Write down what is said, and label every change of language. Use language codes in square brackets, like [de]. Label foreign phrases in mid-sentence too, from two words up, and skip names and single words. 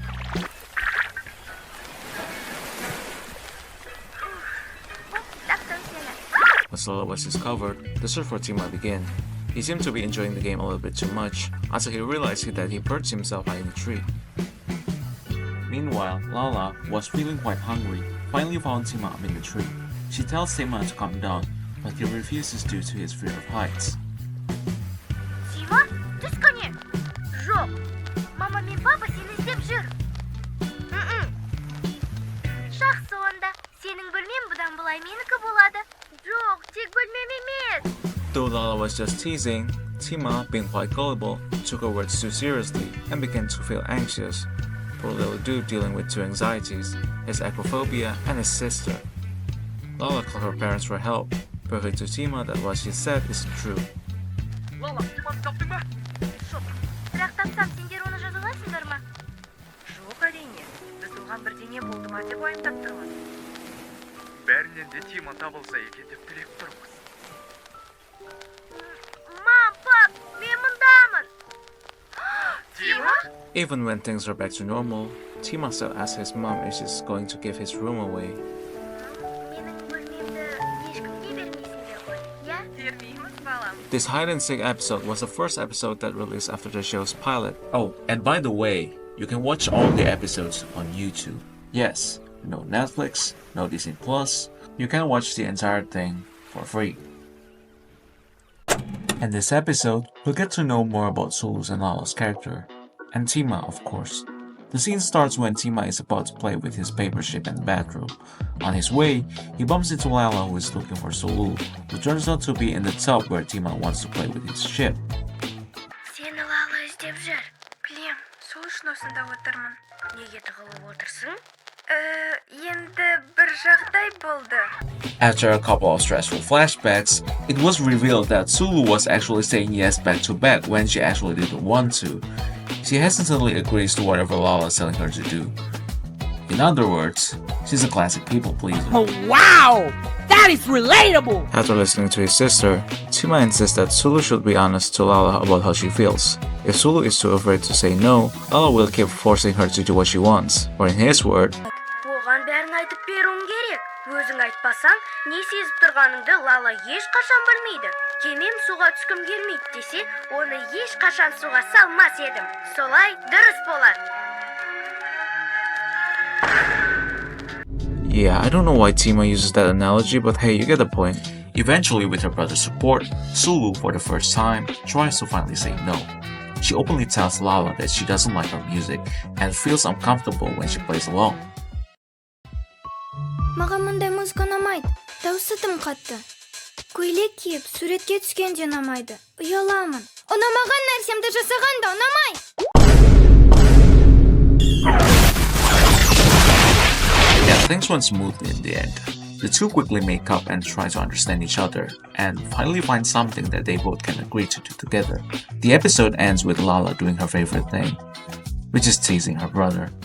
[en] As Lala was discovered, the search for Tima began. He seemed to be enjoying the game a little bit too much until he realized that he perched himself high in the tree. Meanwhile, Lala was feeling quite hungry, finally found Tima up in the tree. She tells Tima to come down, but he refuses due to his fear of heights. [kk] Тима, түсқане. Жоқ. Мама мен папа сені іздеп жүр. Жақсы онда. Сенің бөлмен бұдан былай менікі болады. Жоқ, тек бөлмем емес. [en] Though Lala was just teasing, Tima, being quite gullible, took her words too seriously and began to feel anxious. Poor little dude dealing with two anxieties, his acrophobia and his sister. Lala called her parents for help, proving to Tima that what she said isn't true. [kk] Лала, Тиманы таптың ба? Жоқ. Бірақ тапсам сендер оны жазалайсыңдар ма? Жоқ әрине. Біз оған бірдеңе болды ма деп уайымдап тұрмыз. Бәрінен де Тима табылса екен деп тілеп тұрмыз. Мам, пап, мен мұндамын. Тима? [en] Even when things are back to normal, Tima still asks his mom if she's going to give his room away. [kk] Менің бөлмемді ешкімге бермейсіңдер ғой, иә? Бермейміз, балам. [en] This hide and seek episode was the first episode that released after the show's pilot. Oh, and by the way, you can watch all the episodes on YouTube. Yes, no Netflix, no Disney Plus. You can watch the entire thing for free. In this episode, we'll get to know more about Sulu's and Lala's character, and Tima, of course. The scene starts when Tima is about to play with his paper ship in the bathroom. On his way, he bumps into Lala, who is looking for Sulu, who turns out to be in the tub where Tima wants to play with his ship. [kk] Сені Лала іздеп жүр. Білем, сол үшін осында отырмын. Неге тығылып отырсың? Енді бір жағдай болды. [en] After a couple of stressful flashbacks, it was revealed that Sulu was actually saying yes back to back when she actually didn't want to. She hesitantly agrees to whatever Lala is telling her to do. In other words, she's a classic people pleaser. Oh wow! That is relatable! After listening to his sister, Tima insists that Sulu should be honest to Lala about how she feels. If Sulu is too afraid to say no, Lala will keep forcing her to do what she wants. Or in his word, [kk] Оған бәрін айтып беруім керек. Өзің айтпасаң, не сезіп тұрғаныңды Лала ешқашан білмейді. Кемем суға түскім келмейді десе, оны ешқашан суға салмас едім. Солай дұрыс болады. [en] yeah, I don't know why Tima uses that analogy, but hey, you get the point. Eventually, with her brother's support, Sulu, for the first time, tries to finally say no. She openly tells Lala that she doesn't like her music and feels uncomfortable when she plays along. [kk] Маған мұндай музыка ұнамайды. Дауысы тым қатты. Көйлек киіп, суретке түскенде ұнамайды. Ұяламын. Ұнамаған нәрсемді жасаған да ұнамайды. [en] Yeah, things went smoothly in the end. The two quickly make up and try to understand each other, and finally find something that they both can agree to do together. The episode ends with Lala doing her favorite thing, which is teasing her brother.